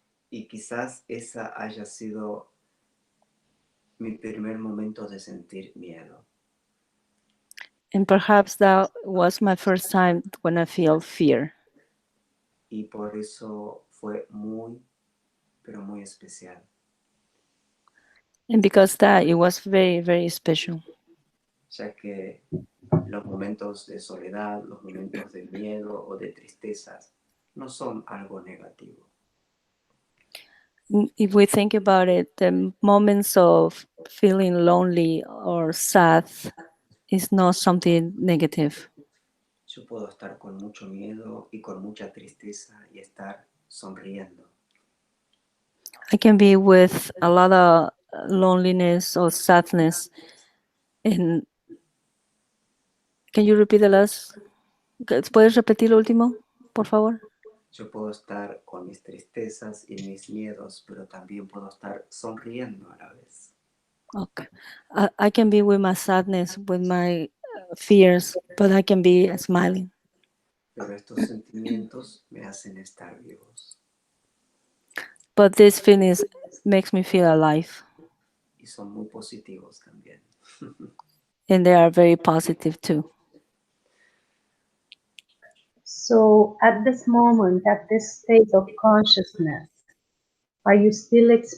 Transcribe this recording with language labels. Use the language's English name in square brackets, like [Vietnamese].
[Spanish] Y quizás esa haya sido mi primer momento de sentir miedo. [English] And perhaps that was my first time when I feel fear. [Spanish] Y por eso fue muy, pero muy especial. [English] And because that, it was very, very special. [Spanish] Ya que los momentos de soledad, los momentos de miedo o de tristezas no son algo negativo. [English] If we think about it, the moments of feeling lonely or sad is not something negative. [Spanish] Yo puedo estar con mucho miedo y con mucha tristeza y estar sonriendo. [English] I can be with a lot of loneliness or sadness. And can you repeat the last? [Spanish] ¿Puedes repetir lo último, por favor? Yo puedo estar con mis tristezas y mis miedos, pero también puedo estar sonriendo a la vez. [English] Okay. I can be with my sadness, with my fears, but I can be smiling. [Spanish] pero estos sentimientos me hacen estar vivos. [English] But these feelings makes me feel alive, [Spanish] Y son muy positivos también. [English] and they are very positive too. So at this moment, at this state of consciousness, are you still